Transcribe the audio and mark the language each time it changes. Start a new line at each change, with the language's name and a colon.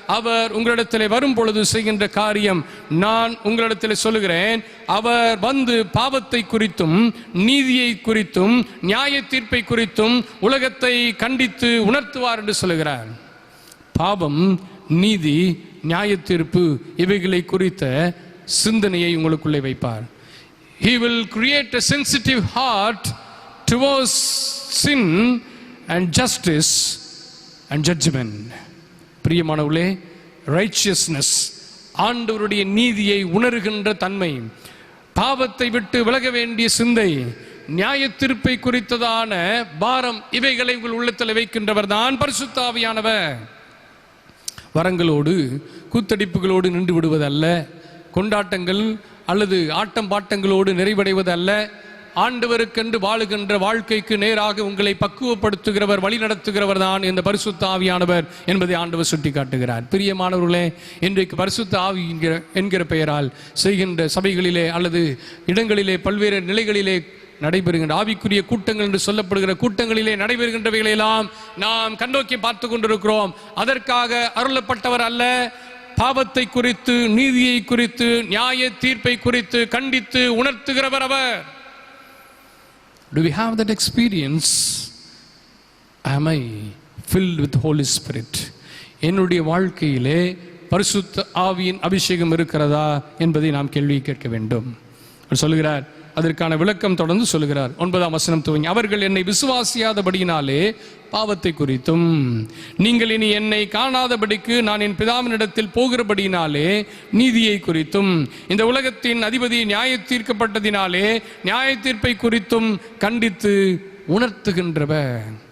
Tamil: அவர் உங்களிடத்திலே வரும் பொழுது செய்கின்ற காரியம் நான் உங்களிடத்திலே சொல்லுகிறேன், அவர் வந்து பாவத்தை குறித்தும் நீதியை குறித்தும் நியாய தீர்ப்பை குறித்தும் உலகத்தை கண்டித்து உணர்த்துவார் என்று சொல்லுகிறார். பாவம், நீதி, நியாய தீர்ப்பு இவைகளை குறித்த சிந்தனையை உங்களுக்குள்ளே வைப்பார்.
English: He will create a sensitive heart towards sin and justice and judgment.
Tamil: பிரியமானவர்களே, righteousness, ஆண்டவருடைய நீதியை உணர்கின்ற தன்மை, பாவத்தை விட்டு விலக வேண்டிய சிந்தை, நியாய தீர்ப்பை குறித்ததான பாரம், இவைகளை உங்கள் உள்ளத்தில் வைக்கின்றவர் தான் பரிசுத்த ஆவியானவர். வரங்களோடு கூத்தடிப்புகளோடு நின்று விடுவதல்ல, கொண்டாட்டங்கள் அல்லது ஆட்டம் பாட்டங்களோடு நிறைவடைவதல்ல. ஆண்டவருக்கென்று வாழுகின்ற வாழ்க்கைக்கு நேராக உங்களை பக்குவப்படுத்துகிறவர், வழி நடத்துகிறவர் தான் இந்த பரிசுத்த ஆவியானவர் என்பதை ஆண்டவர் சுட்டி காட்டுகிறார். பிரியமானவர்களே, இன்றைக்கு பரிசுத்த ஆவி என்கிற பெயரால் செய்கின்ற சபைகளிலே அல்லது இடங்களிலே பல்வேறு நிலைகளிலே நடைபெறுகின்ற ஆவிக்குரிய கூட்டங்கள் என்று சொல்லப்படுகிற கூட்டங்களிலே நடைபெறுகின்றவைகளெல்லாம் நாம் கண்ணோக்கி பார்த்து கொண்டிருக்கிறோம். அதற்காக அருளப்பட்டவர் அல்ல. பாவத்தை குறித்து, நீதியை குறித்து, நியாய தீர்ப்பை குறித்து கண்டித்து உணர்த்துகிறவர் அவர்.
English: Do we have that experience? Am I filled with Holy Spirit?
Tamil: என்னுடைய வாழ்க்கையிலே பரிசுத்த ஆவியின் அபிஷேகம் இருக்கிறதா என்பதை நாம் கேள்வி கேட்க வேண்டும். சொல்லுகிறார், அதற்கான விளக்கம் தொடர்ந்து சொல்லுகிறார். 9ஆம் வசனம் துவங்கி, அவர்கள் என்னை விசுவாசியாதபடியினாலே பாவத்தை குறித்தும், நீங்கள் இனி என்னை காணாதபடிக்கு நான் என் பிதாவினிடத்தில் போகிறபடியினாலே நீதியை குறித்தும், இந்த உலகத்தின் அதிபதி நியாய தீர்க்கப்பட்டதினாலே நியாய தீர்ப்பை குறித்தும் கண்டித்து உணர்த்துகின்றவர்.